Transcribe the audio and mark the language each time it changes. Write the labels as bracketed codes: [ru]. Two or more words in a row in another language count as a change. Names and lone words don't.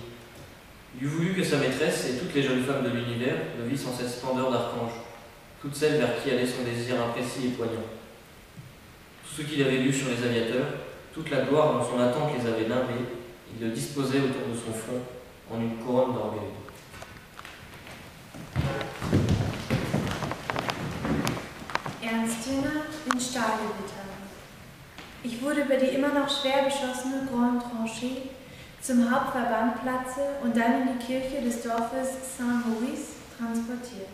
[fr] Il eût voulu que sa maîtresse et toutes les jeunes femmes de l'univers le vissent en cette splendeur d'archange, toutes celles vers qui allait son désir imprécis et poignant. Tout ce qu'il avait lu sur les aviateurs, toute la gloire dont son attente les avait nimbés, il le disposait autour de son front en une couronne d'orgueil. [de] Ernst Jünger in Stahlgewitter. Ich wurde über die immer noch schwer beschossene Grande Tranchée zum Hauptverbandplatze und dann in die Kirche des Dorfes Saint-Maurice transportiert.